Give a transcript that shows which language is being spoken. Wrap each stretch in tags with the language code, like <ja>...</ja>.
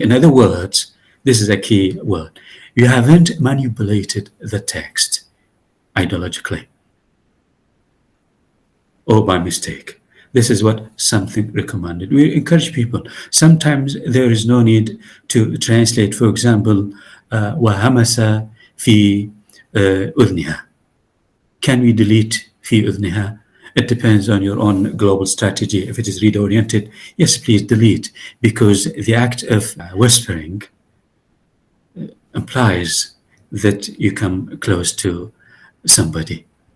<en>In other words, this is a key word. You haven't manipulated the text ideologically. or by mistake. This is what something recommended. We encourage people. Sometimes there is no need to translate. For example,</en> <ar>وهمس في أذنها.</ar> <en>Can we delete</en> <ar>في أذنها?</ar> <en>It depends on your own global strategy. If it is read-oriented, yes, please delete, because the act of whispering implies that you come close to somebody.</en>